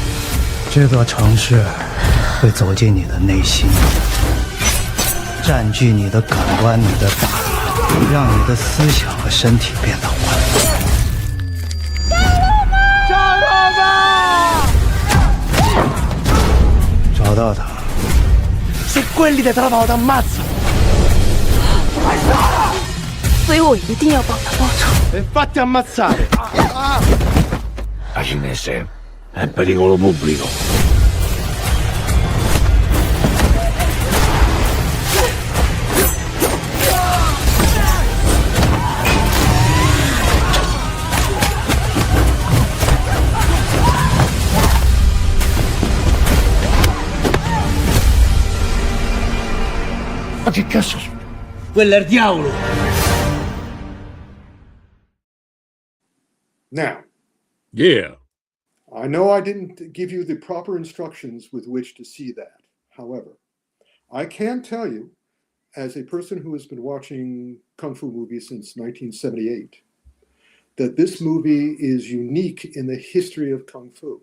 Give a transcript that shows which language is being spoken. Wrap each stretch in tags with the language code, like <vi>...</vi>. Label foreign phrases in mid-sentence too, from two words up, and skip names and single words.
<zh>这座城市会走进你的内心，占据你的感官、你的大脑，让你的思想和身体变得混乱。找到他。</zh> <it>Se quelli dietro la porta ammazza.</it> <zh>所以我一定要帮他报仇。</zh> <it>E fatti ammazzare. La cinese è pericolo pubblico. Ma che cazzo? Quello è il diavolo.</it> <en>Now, Yeah. I know I didn't give you the proper instructions with which to see that. However, I can tell you, as a person who has been watching Kung Fu movies since 1978, that this movie is unique in the history of Kung Fu.</en>